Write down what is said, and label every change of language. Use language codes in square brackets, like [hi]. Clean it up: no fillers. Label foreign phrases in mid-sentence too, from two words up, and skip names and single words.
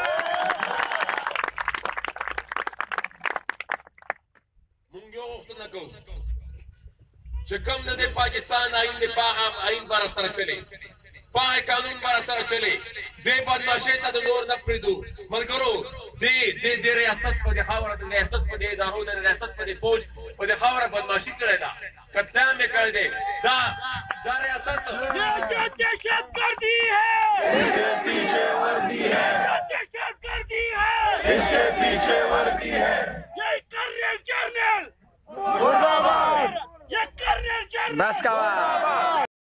[ps] مونږ یو غوښتنه کوو چې کوم نه د پاکستان آئین دی په هغه آئین به راسره چلې په هغه قانون به راسره چلې دې بدماشۍ ته د نور نه پرېږدو ملګرو د ریاست په دې خاوره د ریاست په دې ادارو د ریاست په دې فوج په دې خاوره بدماشي کړې ده قتلعام یې کړی دی دا ریاست [ur] دهشتگردی ہے اس کے پیچھے وردی ہے دہشتگردی ہے اس کے پیچھے وردی ہے یہ کرنل جنرل مردہ باد یہ کرنل جنرل بس کا